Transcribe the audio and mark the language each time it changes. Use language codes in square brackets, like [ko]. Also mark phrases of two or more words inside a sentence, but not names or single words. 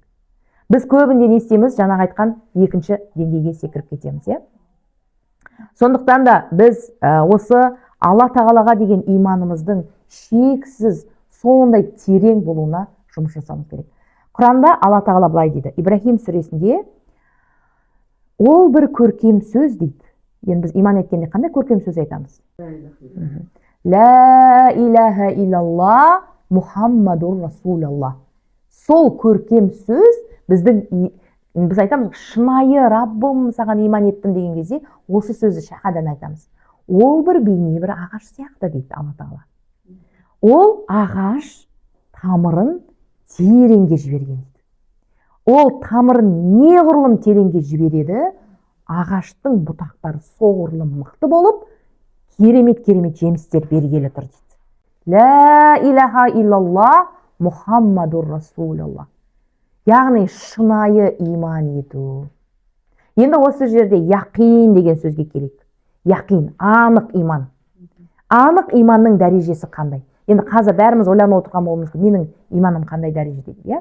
[kk] Біз көбінде не істейміз? Жаңағы айтқан екінші деңгейге секіріп кетеміз, Сондықтан да біз осы Алла тағалаға деген иманымыздың шексіз, сондай терең болуына жұмыс жасауымыз керек. Құранда Алла тағала былай дейді, Ибрахим сүресінде, ол бір көркем сөз дейді. Енді біз иман еткенде қандай көркем сөз айтамыз? [ar] لا إله إلا الله محمد رسول الله. [kk] Сол көркем сөз біз айтамыз, шынайы Раббым саған иман еттім деген кезде осы сөзді шахадан айтамыз. Ол бір бейне бір ағаш сияқты дейді Алла тағала. Ол ағаш тамырын тереңге жіберген дейді. Ол тамырын неғұрлым тереңге жібереді, ағаштың бұтақтары соғұрлым мықты болып, керемет жемістер бергелі тұр дейді. [ar] لا إله إلا الله محمد رسول الله. [kk] Яғни шынайы иман ету. Енді осы жерде яқин деген сөзге келейік. Яқин, анық иман. Анық иманның дәрежесі қандай? Енді қазір бәріміз ойланып отырған болуымыз мүмкін, менің иманым қандай дәрежеде?